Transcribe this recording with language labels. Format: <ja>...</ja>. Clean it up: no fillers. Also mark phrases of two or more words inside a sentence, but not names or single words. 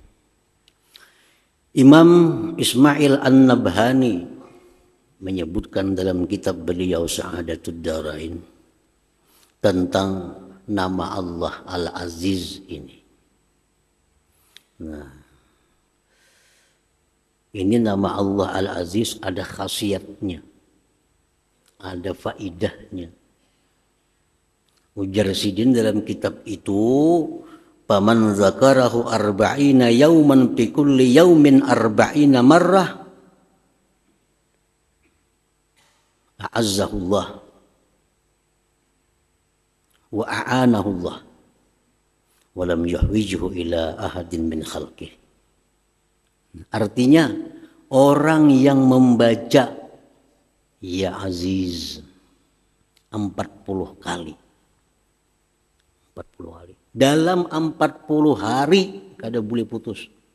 <id>Imam Ismail An-Nabhani menyebutkan dalam kitab beliau Sa'adatud Darain tentang nama Allah Al-Aziz ini. Nah, ini nama Allah Al-Aziz ada khasiatnya, ada faidahnya.</id> <bjn>Ujar Sidin dalam kitab itu,</bjn> <ar>"فمن ذكره أربعين يوما في كل يوم أربعين مرة أعزه الله وأعانه الله ولم يحوجه إلى أحد من خلقه."</ar> <id>Artinya orang yang membaca Ya Aziz 40 kali. 40 hari.</id> <bjn>Dalam 40 hari kada boleh putus.</bjn>